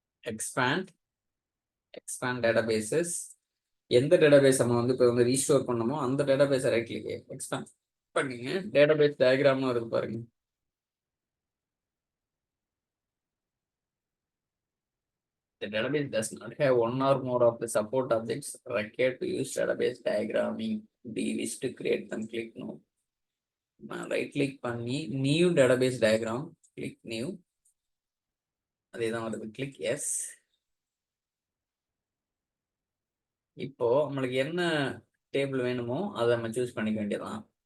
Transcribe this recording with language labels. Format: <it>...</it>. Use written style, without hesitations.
<ta>Expand databases. எந்த database நம்ம வந்து இப்போ வந்து ரீஸ்டோர் பண்ணமோ அந்த டேட்டாபேஸை ரைட் கிளிக் எக்ஸ்பேண்ட் பண்ணுங்க. டேட்டாபேஸ் டயக்ராம்னு வருது பாருங்க.</ta> <en>The database does not have one or more of the support objects required to use database diagramming. The list to create them, click no.</en> <ta>Right click பண்ணி new database diagram, click new. அதே தான் வருது, click S. இப்போ நம்மளுக்கு என்ன table வேணுமோ அதை நம்ம சூஸ் பண்ணிக்க வேண்டியதான்.</ta>